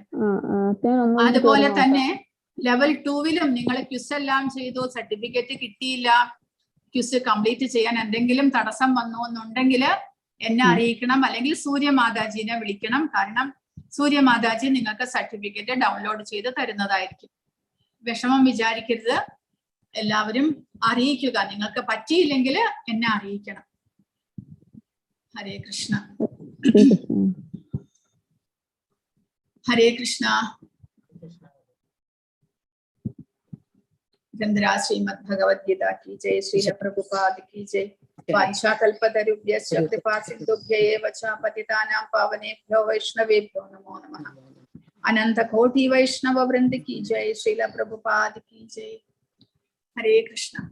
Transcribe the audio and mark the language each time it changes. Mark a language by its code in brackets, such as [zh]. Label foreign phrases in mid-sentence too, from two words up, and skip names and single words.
[ml] അതുപോലെ തന്നെ ലെവൽ 2-ലും നിങ്ങൾ ക്വിസ് എല്ലാം ചെയ്തു, സർട്ടിഫിക്കറ്റ് കിട്ടിയില്ല, [en] quiz complete [ml] ചെയ്യാൻ എന്തെങ്കിലും തടസ്സം വന്നു എന്നുണ്ടെങ്കിൽ എന്നെ അറിയിക്കണം, അല്ലെങ്കിൽ മാതാജിനെ വിളിക്കണം. കാരണം മാതാജി നിങ്ങൾക്ക് [en] certificate download [ml] ചെയ്ത് തരുന്നതായിരിക്കും. വിഷമം വിചാരിക്കരുത്, എല്ലാവരും അറിയിക്കുക. നിങ്ങൾക്ക് പറ്റിയില്ലെങ്കിൽ എന്നെ അറിയിക്കണം. ഹരേ കൃഷ്ണ. ഹരേ കൃഷ്ണ. [hi] ग्रंथरा श्रीमद् भगवद्गीता की जय, श्रील प्रभुपाद की जय। [sa] वाञ्छाकल्पतरुभ्यश्च कृपासिन्धुभ्यैव च पतितानां पावनेभ्यो वैष्णवेभ्यो नमो नमः। [hi] अनंत कोटि वैष्णव वृंद की जय, श्रील प्रभुपाद की जय। हरे कृष्ण।